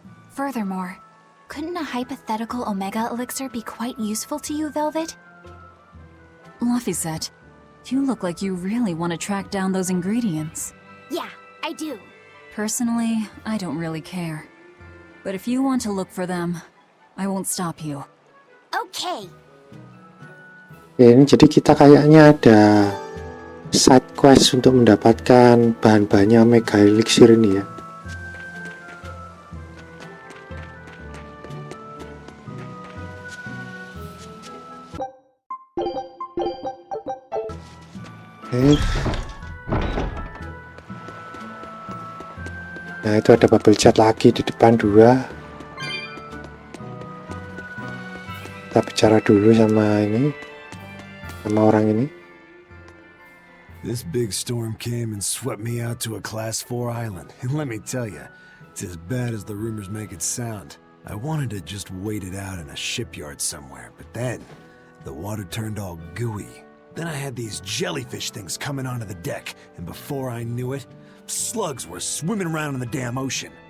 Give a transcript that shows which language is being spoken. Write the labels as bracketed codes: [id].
[en] Furthermore, couldn't a hypothetical Omega Elixir be quite useful to you, Velvet? Luffy said, you look like you really want to track down those ingredients. Yeah, I do. Personally, I don't really care. But if you want to look for them, I won't stop you. Okay. [id] Ya, ini jadi kita kayaknya ada side quest untuk mendapatkan bahan-bahannya Omega Elixir ini ya. Nah, itu ada bubble chat lagi di depan 2. Kita bicara dulu sama orang ini. [en] This big storm came and swept me out to a Class 4 island, and let me tell you, it's as bad as the rumors make it sound. I wanted to just wait it out in a shipyard somewhere, but then the water turned all gooey. Then I had these jellyfish things coming onto the deck, and before I knew it, slugs were swimming around in the damn ocean.